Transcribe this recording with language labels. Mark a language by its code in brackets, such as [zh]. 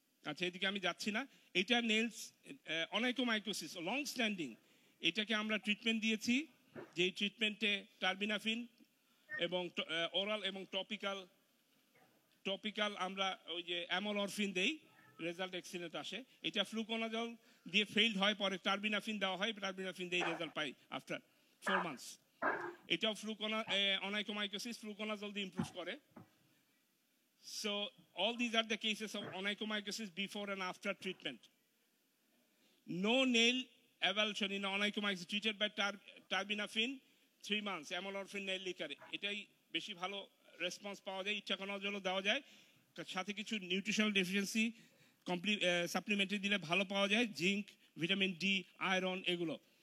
[bn] আচ্ছা, এদিকে আমি যাচ্ছি না। এটা নেইলস অনাইকোমাইকোসিস লং স্ট্যান্ডিং, এটাকে আমরা ট্রিটমেন্ট দিয়েছি, যে ট্রিটমেন্টে টার্বিনাফিন এবং ওরাল এবং টপিক্যাল আমরা ওই যে অ্যামোলরফিন দেই, রেজাল্ট এক্সিলেন্ট আসে। এটা ফ্লুকোনাজল দিয়ে ফেইল্ড হয়, পরে টার্বিনাফিন দেওয়া হয়, টার্বিনাফিন দিয়ে রেজাল্ট পাই আফটার 4 months। এটাও অনাইকোমাইকোসিস ফ্লুকোনাজল দিয়ে ইমপ্রুভ করে। [en] So all these are the cases of onychomycosis before and after treatment. No nail avulsion in onychomycosis treated by terbinafine 3 months, amlorphine nail liquor, [bn] এটাই বেশি ভালো response পাওয়া যায়। ইচ্ছাকনোজলও দেওয়া যায়, সাথে কিছু নিউট্রিশনাল ডেফিসিয়েন্সি সাপ্লিমেন্টারি দিলে ভালো পাওয়া যায়, জিঙ্ক, ভিটামিন ডি, আয়রন, এগুলো।